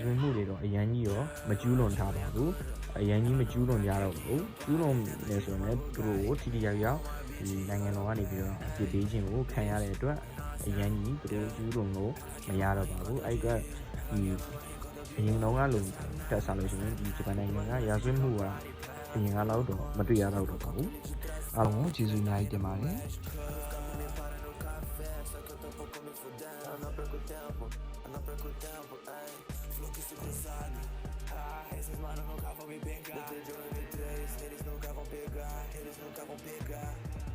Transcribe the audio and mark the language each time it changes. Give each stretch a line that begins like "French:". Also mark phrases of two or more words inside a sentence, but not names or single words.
Burmese: ဝတ်မှုတွေတော့အရန်ကြီးရောမကျူးလွန်ထားပါဘူးအရန်ကြီးမကျူးလွန်ကြတော့ဘူးကျူးလွန်နေဆိုရင်လည်းသူတို့ကိုထိထိရောက်ရောက်ဒီနိုင်ငံတော်ကနေပြီးတော့အပြစ်ပေးခြင်းကိုခံရတဲ့အတွက်အရန်ကြီးသူတို့ကျူးလွန်လို့မရတော့ပါဘူးအဲ့အတွက်ဒီအရင်တုန်းကလိုတက်စားလို့ရှိရင်ဒီဂျပန်နိုင်ငံကရာဇဝတ်မှုကအရင်ကတော့မတွေ့ရတော့ပါဘူးအားလုံးကိုကျေးဇူးအများကြီးတင်ပါတယ်
Portuguese: No perco tempo, ay.
Spanish: Lo que estoy pensando.
Portuguese: Esses manos nunca vão me pegar. Botei de 3, eles nunca vão pegar. Eles nunca vão pegar.